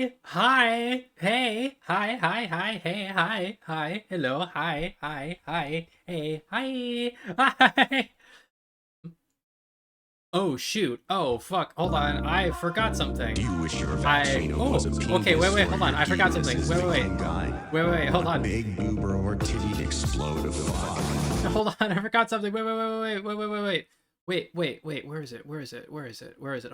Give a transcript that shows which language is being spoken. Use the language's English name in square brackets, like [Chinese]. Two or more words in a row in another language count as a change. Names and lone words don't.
[English] Hi, hey, hi, hello, hi, hey, hi, hi. Oh shoot, oh fuck, hold on, I forgot something. You wish your vagina was a Okay, penis wait, or hold on, your I forgot geekiness something. is begin guy. Hold Want on. big boober or titty explode of the fuck. Hold on, I forgot something. Wait, where is it?